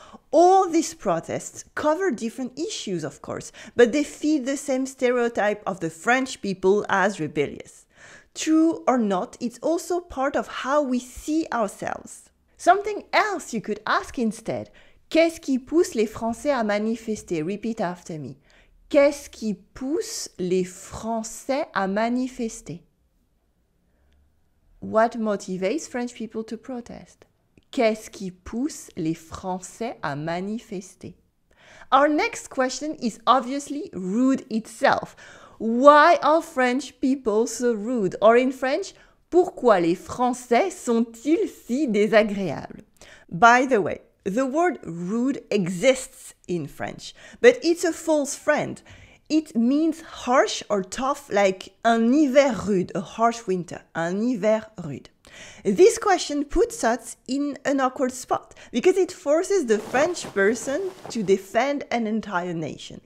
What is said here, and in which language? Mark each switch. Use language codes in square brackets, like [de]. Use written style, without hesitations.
[en] All these protests cover different issues, of course, but they feed the same stereotype of the French people as rebellious. True or not, it's also part of how we see ourselves. Something else you could ask instead. [fr] Qu'est-ce qui pousse les Français à manifester? [en] Repeat after me. [fr] Qu'est-ce qui pousse les Français à manifester? [en] What motivates French people to protest? [fr] Qu'est-ce qui pousse les Français à manifester? [en] Our next question is obviously rude itself. Why are French people so rude? Or in French, [fr] pourquoi les Français sont-ils si désagréables? [en] By the way, the word rude exists in French, but it's a false friend. It means harsh or tough, like [fr] un hiver rude, [en] a harsh winter, [fr] un hiver rude. [en] This question puts us in an awkward spot because it forces the French person to defend an entire nation.